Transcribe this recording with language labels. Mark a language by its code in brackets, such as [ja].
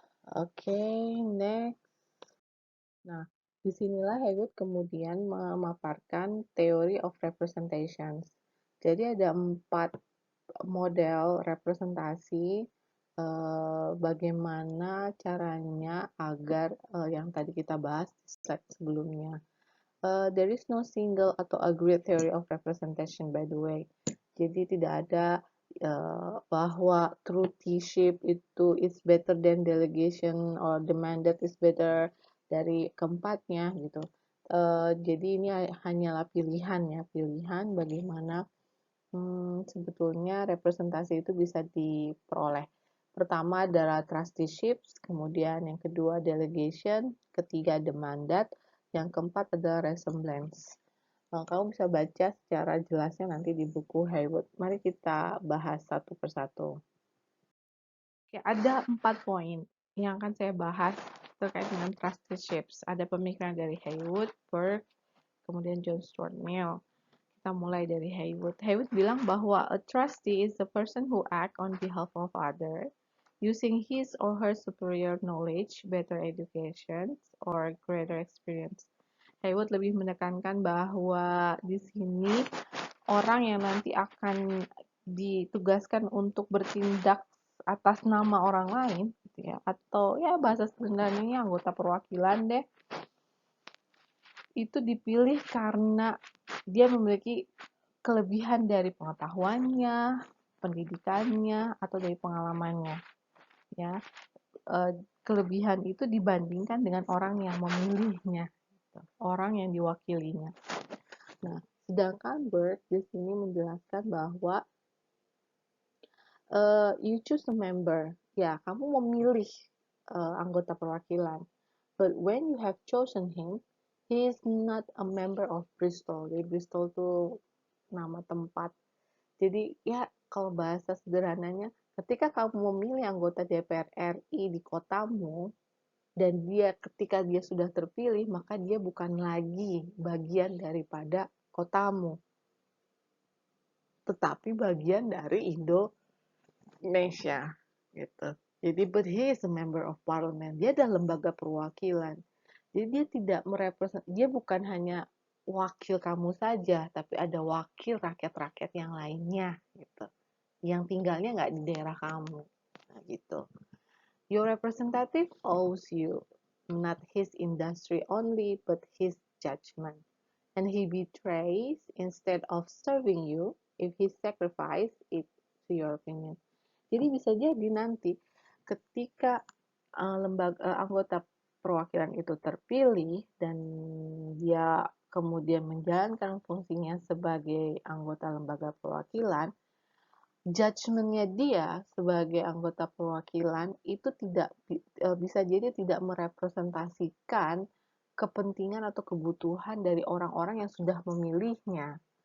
[id] Oke, next. Nah, disinilah Heywood kemudian memaparkan [en] theory of representations. [id] Jadi ada 4 model representasi bagaimana caranya agar yang tadi kita bahas di slide sebelumnya. [en] There is no single atau agreed theory of representation by the way. [id] Jadi tidak ada bahwa trusteeship itu [en] is better than delegation or the mandate is better [id] dari keempatnya gitu. Jadi ini hanyalah pilihan ya, pilihan bagaimana sebetulnya representasi itu bisa diperoleh. Pertama adalah trusteeships, kemudian yang kedua delegation, ketiga the mandate, yang keempat adalah resemblance. Kamu bisa baca secara jelasnya nanti di buku Haywood. Mari kita bahas satu persatu. Oke, ada 4 poin yang akan saya bahas terkait dengan trusteeships. Ada pemikiran dari Haywood, Burke, kemudian John Stuart Mill. Kita mulai dari Haywood. Haywood bilang bahwa [en] a trustee is the person who act on behalf of others using his or her superior knowledge, better education, or greater experience. [id] Haywood lebih menekankan bahwa di sini orang yang nanti akan ditugaskan untuk bertindak atas nama orang lain gitu ya, atau ya bahasa sederhananya anggota perwakilan deh, itu dipilih karena dia memiliki kelebihan dari pengetahuannya, pendidikannya, atau dari pengalamannya. Ya, kelebihan itu dibandingkan dengan orang yang memilihnya, orang yang diwakilinya. Nah, sedangkan Bert di sini menjelaskan bahwa [en] you choose a member. [id] Ya, kamu memilih anggota perwakilan. [en] But when you have chosen him, he is not a member of Bristol. [id] Jadi Bristol itu nama tempat. Jadi ya kalau bahasa sederhananya, ketika kamu memilih anggota DPR RI di kotamu, dan ketika dia sudah terpilih, maka dia bukan lagi bagian daripada kotamu, tetapi bagian dari Indonesia gitu. [en] Jadi but he is a member of parliament. [id] Dia adalah lembaga perwakilan. Jadi dia tidak dia bukan hanya wakil kamu saja, tapi ada wakil rakyat-rakyat yang lainnya gitu. Yang tinggalnya nggak di daerah kamu. Nah, gitu. [en] Your representative owes you not his industry only, but his judgment. And he betrays instead of serving you if he sacrifice it to your opinion. [id] Jadi bisa jadi nanti ketika anggota perwakilan itu terpilih dan dia kemudian menjalankan fungsinya sebagai anggota lembaga perwakilan, judgement-nya dia sebagai anggota perwakilan itu bisa jadi tidak merepresentasikan kepentingan atau kebutuhan dari orang-orang yang sudah memilihnya.